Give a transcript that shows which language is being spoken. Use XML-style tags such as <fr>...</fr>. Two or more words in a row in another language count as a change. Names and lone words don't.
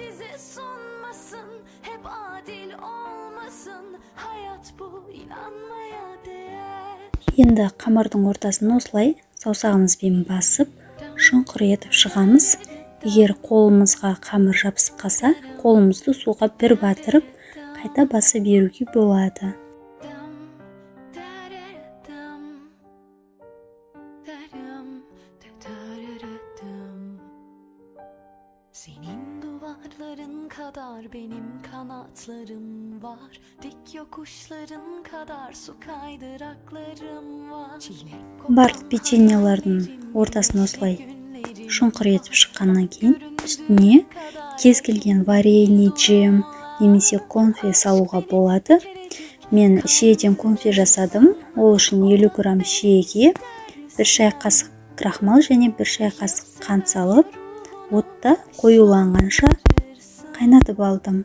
<kk>Енді қамырдың ортасын осылай саусағымызбен басып, шұңқыр етіп шығамыз. Егер қолымызға қамыр жабысып қалса, қолымызды суға бір батырып, қайта баса беруге болады.</kk> <tr>Senin duvarların kadar benim kanatlarım var. Dik yokuşların kadar su kaydıraklarım var.</tr> <kk>Барлық печеньелердің ортасын осылай шұңқыр етіп шыққаннан кейін, үстіне кез келген варенье, джем немесе конфе салуға болады. Мен шиеден конфе жасадым. Ол үшін 50 грамм шиеге 1 шай қасық крахмал және 1 шай қасық қант салып, отта қоюланғанша қайнатып алдым.</kk>